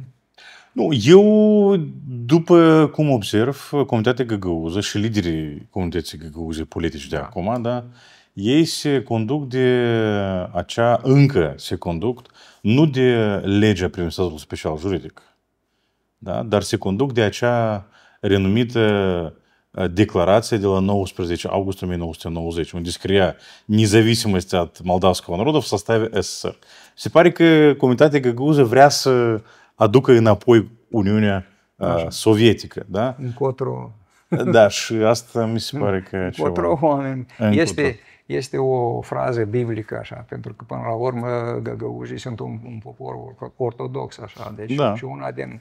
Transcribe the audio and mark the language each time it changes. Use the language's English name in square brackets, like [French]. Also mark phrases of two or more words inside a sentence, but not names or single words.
[Romanian] Nu, eu, după cum observ, Comunitatea Găgăuză și liderii Comunității Găgăuze politici de acum, da, ei se conduc încă se conduc, nu de legea privind statul special juridic, da, dar se conduc de acea renumită declarație de la 19 august 1990, unde scria [Russian] независимый от молдавского народа в составе СССР. [Romanian] Se pare că Comunitatea Găgăuză vrea să aducă înapoi Uniunea Sovietică, da? Încotro. Da, și asta mi se pare că încotro, oameni. Este o frază biblică, așa, pentru că până la urmă găgăuzii sunt un popor ortodox, așa, deci și una din...